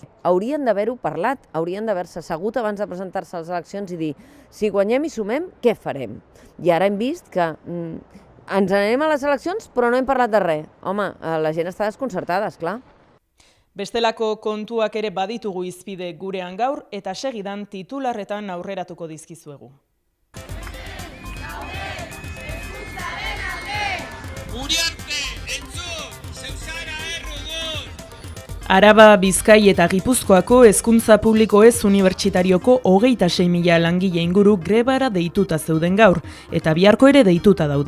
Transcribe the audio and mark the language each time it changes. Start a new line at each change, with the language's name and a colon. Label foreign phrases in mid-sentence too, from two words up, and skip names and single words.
Catalan: Haurien d'haver-ho parlat, haurien d'haver-se assegut abans de presentar-se a les eleccions i dir si guanyem i sumem, què farem? I ara hem vist que ens anem a les eleccions però no hem parlat de res. Home, la gent està desconcertada, esclar.
Basque: Bestelako kontuak ere baditugu hizpide gurean gaur eta segidan titularretan aurreratuko dizkizuegu. Araba, Bizkai eta Gipuzkoako hezkuntza publiko ez unibertsitarioko 26.000 langile inguru grebara deituta zeuden gaur, eta biharko ere deituta daude.